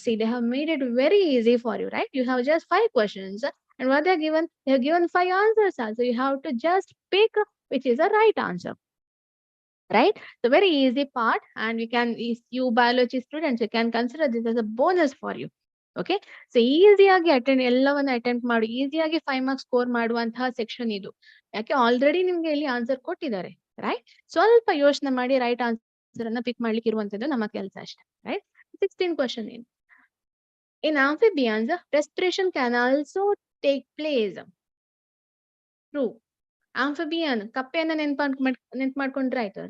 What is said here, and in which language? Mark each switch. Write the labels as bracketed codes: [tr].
[en] See, they have made it very easy for you, right? You have just 5 questions, and what they have given 5 answers also. You have to just pick which is the right answer. Right, so very easy part, and you biology students, you can consider this as a bonus for you. Okay, so [kn] easy ಆಗಿ ಎಲ್ಲವನ್ನ attempt ಮಾಡಿ easy ಆಗಿ 5 marks score ಮಾಡುವಂತಹ section ಇದು. ಯಾಕೆ already ನಿಮ್ಗೆ ಇಲ್ಲಿ answer ಕೊಟ್ಟಿದ್ದಾರೆ. ರೈಟ್, ಸ್ವಲ್ಪ ಯೋಚನೆ ಮಾಡಿ ರೈಟ್ ಆನ್ಸರ್ ಅನ್ನ ಪಿಕ್ ಮಾಡ್ಲಿಕ್ಕೆ ಇರುವಂತದ್ದು ನಮ್ಮ ಕೆಲಸ ಅಷ್ಟೇ. [en] right, 16th question [kn] ಏನು, [en] in amphibians respiration can also take place. True. [kn] Amphibian, ಕಪ್ಪೆಯನ್ನ ನೆನ್ಪು ಮಾಡ್ಕೊಂಡ್ರೆ ಆಯ್ತು.